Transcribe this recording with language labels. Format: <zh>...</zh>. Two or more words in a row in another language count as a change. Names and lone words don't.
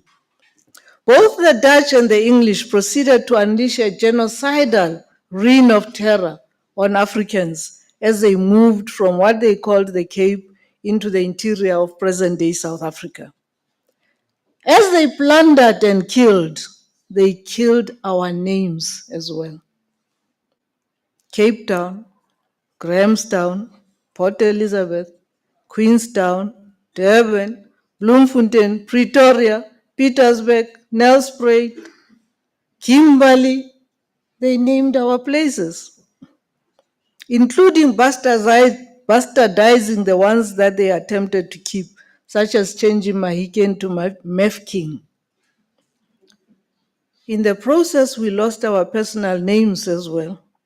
<en>Both the Dutch and the English proceeded to unleash a genocidal reign of terror on Africans as they moved from what they called the Cape into the interior of present-day South Africa. As they plundered and killed, they killed our names as well. Cape Town, Grahamstown, Port Elizabeth, Queenstown, Durban, Bloemfontein, Pretoria, Pietersburg, Nelspruit, Kimberley, they named our places, including bastardizing the ones that they attempted to keep, such as changing Mahiken to Mefking. In the process, we lost our personal names as well.</en>